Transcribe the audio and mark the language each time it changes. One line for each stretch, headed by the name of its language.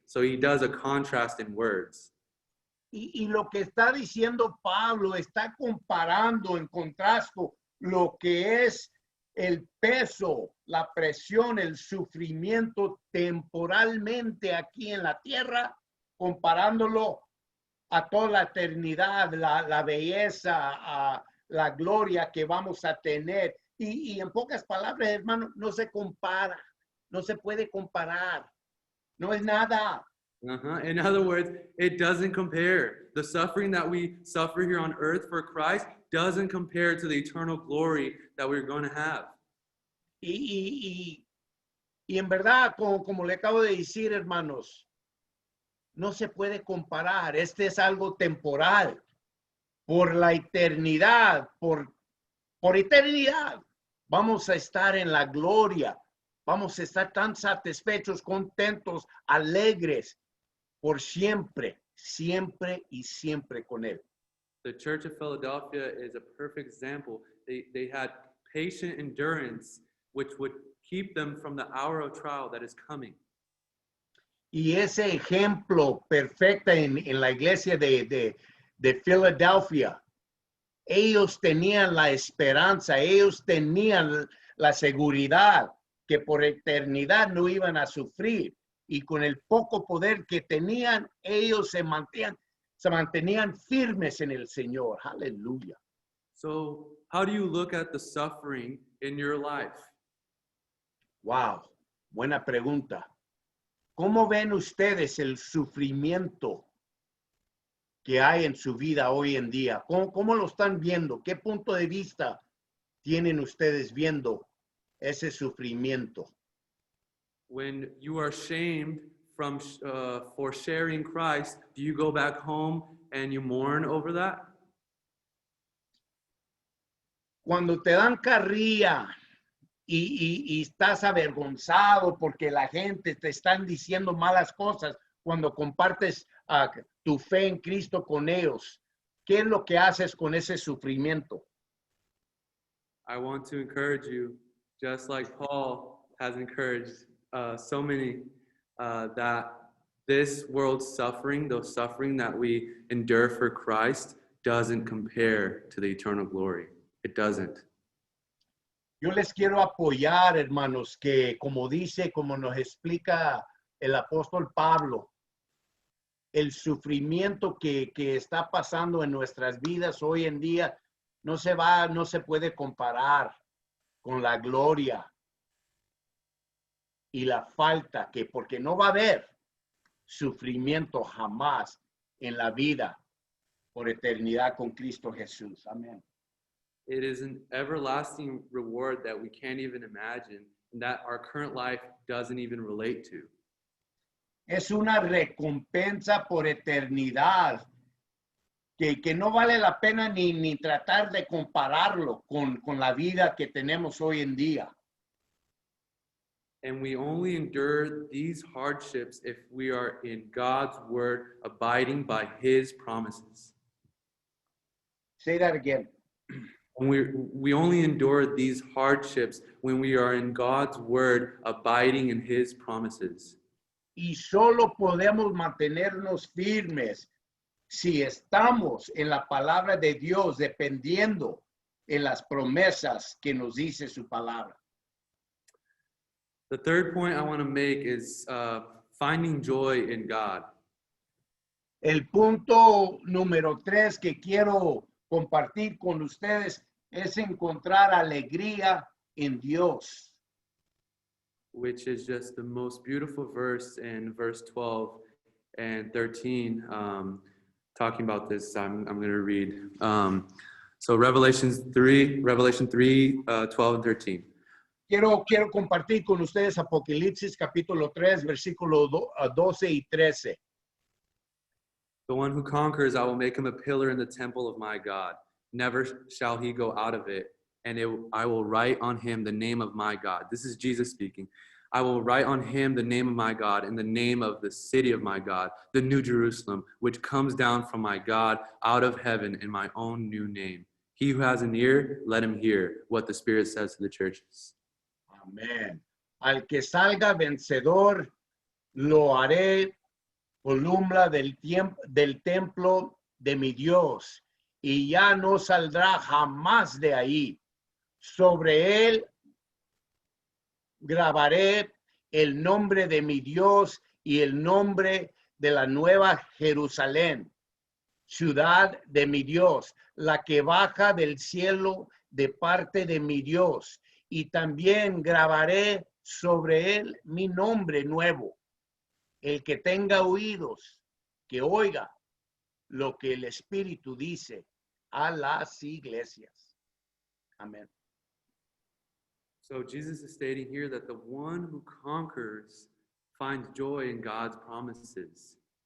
English: So he does a contrast in words.
Spanish: Y lo que está diciendo Pablo está comparando en contraste lo que es el peso, la presión, el sufrimiento temporalmente aquí en la tierra, comparándolo a toda la eternidad, la belleza, la gloria que vamos a tener. Y en pocas palabras, hermano, no se compara, no se puede comparar, no es nada. In other words, it doesn't compare. The suffering that we suffer here on earth for Christ doesn't compare to the eternal glory that we're going to have. Y en verdad, como le acabo de decir, hermanos, no se puede comparar. Este es algo temporal. Por la eternidad, por eternidad, vamos a estar en la gloria. Vamos a estar tan satisfechos, contentos, alegres, por siempre, siempre y siempre con Él.
English: The Church of Philadelphia is a perfect example. They had patient endurance, which would keep them from the hour of trial that is coming.
Spanish: Y ese ejemplo perfecto en la iglesia de Filadelfia, ellos tenían la esperanza, ellos tenían la seguridad que por eternidad no iban a sufrir. Y con el poco poder que tenían, ellos se mantenían firmes en el Señor. Aleluya.
English: So, how do you look at the suffering in your life?
Spanish: Wow, buena pregunta. ¿Cómo ven ustedes el sufrimiento que hay en su vida hoy en día? ¿Cómo lo están viendo? ¿Qué punto de vista tienen ustedes viendo ese sufrimiento?
English: When you are shamed for sharing Christ, do you go back home and you mourn over that?
Spanish: Cuando te dan carrilla y estás avergonzado porque la gente te están diciendo malas cosas, cuando compartes tu fe en Cristo con ellos, ¿qué es lo que haces con ese sufrimiento?
English: I want to encourage you, just like Paul has encouraged so many, that this world's suffering, the suffering that we endure for Christ, doesn't compare to the eternal glory. It doesn't.
Spanish: Yo les quiero apoyar, hermanos, que como nos explica el apóstol Pablo, el sufrimiento que está pasando en nuestras vidas hoy en día no se puede comparar con la gloria y la falta porque no va a haber sufrimiento jamás en la vida por eternidad con Cristo Jesús. Amén.
English: It is an everlasting reward that we can't even imagine, and that our current life doesn't even relate to.
Spanish: Es una recompensa por eternidad que no vale la pena ni tratar de compararlo con la vida que tenemos hoy en día.
English: And we only endure these hardships if we are in God's word, abiding by his promises. Say that again. And we only endure these hardships when we are in God's word, abiding in his promises.
Spanish: Y solo podemos mantenernos firmes si estamos en la palabra de Dios, dependiendo en las promesas que nos dice su palabra.
English: The third point I want to make is finding joy in God.
Spanish: El punto número 3 que quiero compartir con ustedes es encontrar alegría en Dios.
English: Which is just the most beautiful verse in verse 12 and 13, talking about this. I'm going to read. So Revelation 3, 12 and 13.
Spanish: Quiero compartir con ustedes Apocalipsis capítulo 3, versículo 12 y 13.
English: The one who conquers, I will make him a pillar in the temple of my God. Never shall he go out of it. And I will write on him the name of my God. This is Jesus speaking. I will write on him the name of my God and the name of the city of my God, the New Jerusalem, which comes down from my God out of heaven in my own new name. He who has an ear, let him hear what the Spirit says to the churches.
Spanish: Amén. Al que salga vencedor, lo haré columna del templo de mi Dios, y ya no saldrá jamás de ahí. Sobre él grabaré el nombre de mi Dios y el nombre de la nueva Jerusalén, ciudad de mi Dios, la que baja del cielo de parte de mi Dios. Y también grabaré sobre él mi nombre nuevo. El que tenga oídos, que oiga lo que el Espíritu dice a las iglesias. Amén.
English: So Jesus is stating here that the one who conquers finds joy in God's promises.